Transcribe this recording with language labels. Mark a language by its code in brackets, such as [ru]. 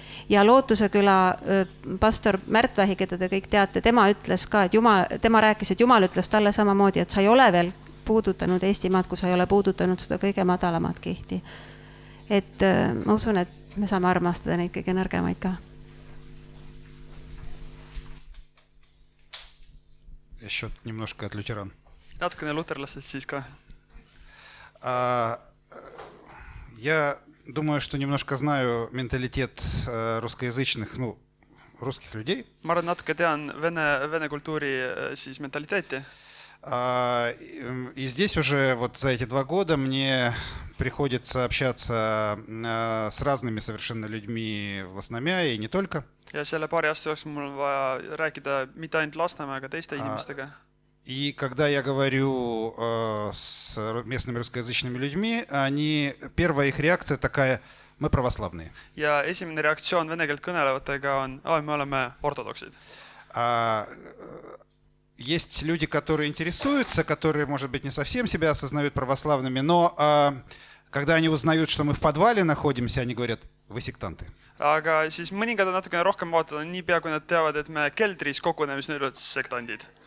[et] Ja Lootuseküla pastor Märt Vähi, keda te kõik teate, tema ütles ka, et tema rääkis, et Jumal ütles talle samamoodi, et sa ei ole veel puudutanud Eestimaad, kui sa ei ole puudutanud seda kõige madalamat kihti. Et ma usun, et me saame armastada neid kõige nõrgemaid ka. [ru] Еще немножко от лютеран. [et] Natukene luterlastest siis ka. [ru] Я думаю, что немножко знаю менталитет русскоязычных, русских людей. [et] Ma arvan, natuke tean vene kultuuri siis mentaliteeti. [ru] И здесь уже вот за эти 2 года мне приходится общаться с разными совершенно людьми в Lasnamäe и не только. [et] Ja selle paari aasta jooksul mul on vaja rääkida mitte ainult Lasnamäe, aga teiste inimestega. [ru] И когда я говорю с местными русскоязычными людьми, первая их реакция такая: мы православные. [et] Ja esimene reaktsioon vene keelt kõnelevatega on, me oleme ortodoksid. [ru] Есть люди, которые интересуются, которые, может быть, не совсем себя осознают православными, но когда они узнают, что мы в подвале находимся, они говорят: вы сектанты. [et] Aga siis mõningad on natukene rohkem vaatavad, nii pea kui nad teavad, et me keldris koguneme, siis neil on sektandid.